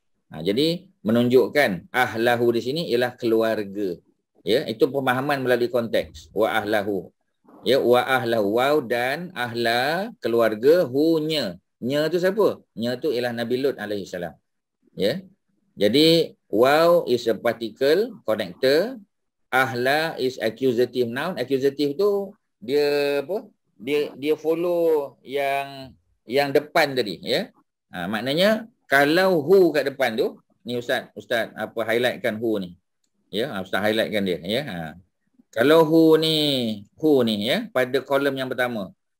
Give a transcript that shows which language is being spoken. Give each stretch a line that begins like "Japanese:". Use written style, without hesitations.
Malay: Jadi menunjukkan ahlahu di sini ialah keluarga. Ya, itu pemahaman melalui konteks. Wa ahlahu. Ya, wa ahlahu, waw dan ahla, keluarga, hu-nya. Nya tu siapa? Nya tu ialah Nabi Lut alaihissalam. Ya.
English: Jadi waw is a particle connector, ahla is accusative noun.
Malay: Accusative tu dia apa? Dia follow yang depan tadi, ya. Maknanya kalau who kat depan tu, ni ustaz apa highlightkan who ni. Ya, ustaz highlightkan dia, ya. Kalau who ni, ya, pada kolom yang pertama.